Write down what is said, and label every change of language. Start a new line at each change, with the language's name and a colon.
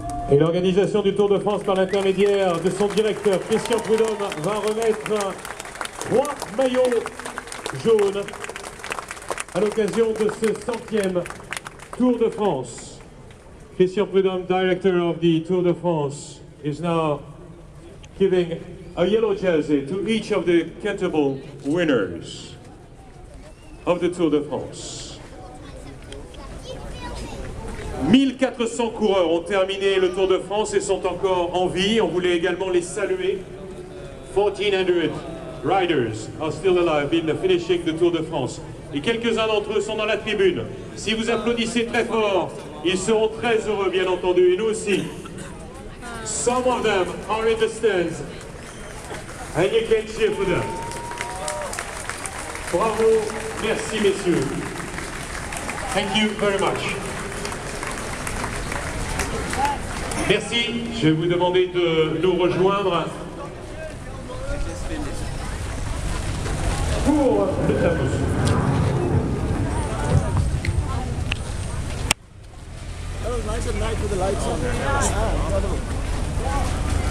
French: Et l'organisation du Tour de France par l'intermédiaire de son directeur Christian Prudhomme va remettre 3 maillots jaunes à l'occasion de ce 100e Tour de France.
English: Christian Prudhomme, director of the Tour de France, is now giving a yellow jersey to each of the countable winners of the Tour de France.
French: 1400 coureurs ont terminé le Tour de France et sont encore en vie. On voulait également les saluer.
English: 1400 riders are still alive in finishing the Tour de France.
French: Et quelques-uns d'entre eux sont dans la tribune. Si vous applaudissez très fort, ils seront très heureux, bien entendu, et nous aussi.
English: Some of them are in the stands. And you can cheer for them.
French: Bravo, merci messieurs.
English: Thank you very much.
French: Merci, je vais vous demander de nous rejoindre pour le tableau.
English: That was nice at night with the lights on.